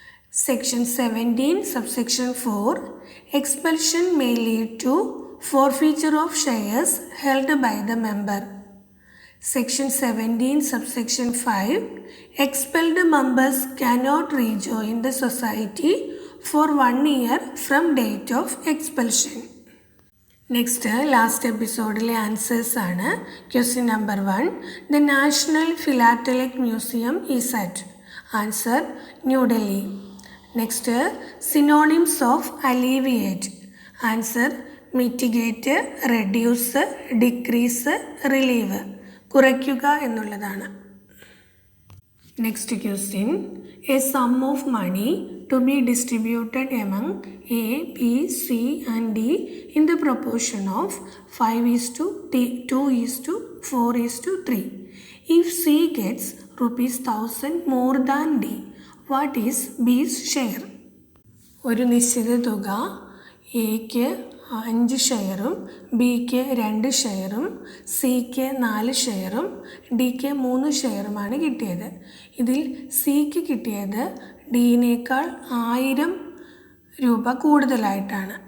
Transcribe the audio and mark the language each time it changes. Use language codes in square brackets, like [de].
[en] Section 17, subsection 4. Expulsion may lead to forfeiture of shares held by the member. Section 17, subsection 5. Expelled members cannot rejoin the society for 1 year from date of expulsion. [ml] Next, last എപ്പിസോഡിലെ answers ആണ്. Question number 1. [en] The national philatelic museum is at. Answer, New Delhi. Next, synonyms of alleviate. Answer, mitigate, reduce, decrease, relieve. [ml] കുറയ്ക്കുക എന്നുള്ളതാണ്. [en] Next question. A sum of money to be distributed among A, B, C and D in the proportion of 5:2:4:3. If C gets ₹1,000 more than D, what is B's share? [ml] ഒരു നിശ്ചിത തുക എക്ക് 5 ഷെയറും ബിക്ക് 2 ഷെയറും സിക്ക് 4 ഷെയറും ഡിക്ക് 3 ഷെയറുമാണ് കിട്ടിയത്. ഇതിൽ സിക്ക് കിട്ടിയത് ഡിനേക്കാൾ 1000 രൂപ കൂടുതലായിട്ടാണ്.